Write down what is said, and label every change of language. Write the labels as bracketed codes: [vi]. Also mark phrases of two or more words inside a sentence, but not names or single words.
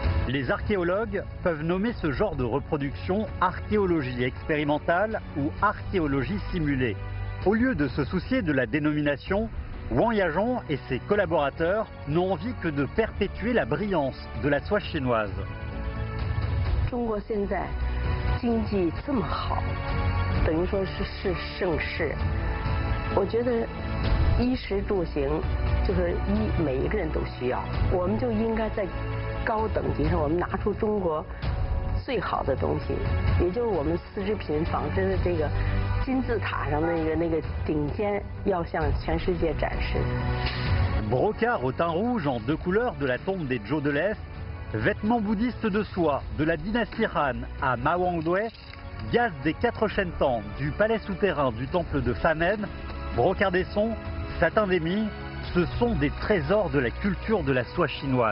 [fr] Les archéologues peuvent nommer ce genre de reproduction archéologie expérimentale ou archéologie simulée. Au lieu de se soucier de la dénomination, Wang Yajong et ses collaborateurs n'ont envie que de perpétuer la brillance de la soie chinoise. [zh] 中国现在经济这么好，等于说是盛世。我觉得衣食住行就是每一个人都需要，我们就应该在高等级上，我们拿出中国最好的东西，也就是我们丝织品纺织的这个金字塔上那个顶尖，要向全世界展示。 [fr] Brocart au teint rouge en 2 couleurs de la tombe des Zhou de l'Est, vêtements bouddhistes de soie de la dynastie Han à Ma Wangdui, gaz des 4 Shentan du palais souterrain du temple de Famen, brocart des sons, satin des Ming, ce sont des trésors de la culture de la soie chinoise.